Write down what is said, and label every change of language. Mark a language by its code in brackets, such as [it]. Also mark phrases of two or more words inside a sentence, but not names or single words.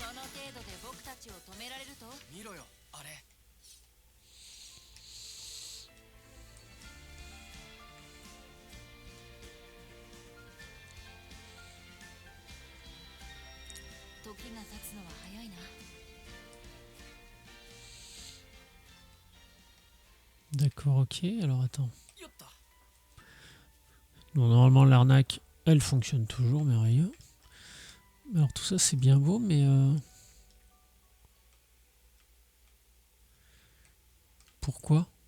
[ja] その程度で僕たちを止められると？見ろよあれ。時が経つのは早いな。 [fr] D'accord, ok. Alors attends. [ja] よった。 [fr] Donc, normalement, l'arnaque, elle fonctionne toujours, merveilleux. Alors tout ça, c'est bien beau, mais... Pourquoi?